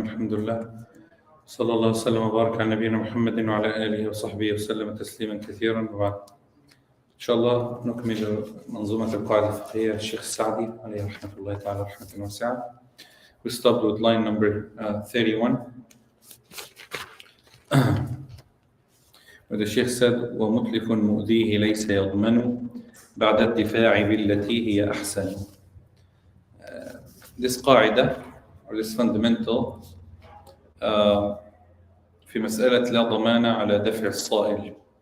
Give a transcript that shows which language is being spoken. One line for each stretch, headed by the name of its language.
Arabic: الحمد لله صلى الله وسلم وبارك على نبينا محمد وعلى آله وصحبه وسلم تسليما كثيرا. وبعد إن شاء الله نكمل منظومة القواعد الفقهية الشيخ السعدي عليه رحمة الله تعالى رحمة واسعة.
English: We stopped with line number 31 where the Shaykh said
Arabic: ومتلف مؤذيه ليس يضمن بعد الدفاع بالتي هي أحسن. This قاعدة
English: or this fundamental
Arabic: في مسألة لا ضمان على دفع الصائل.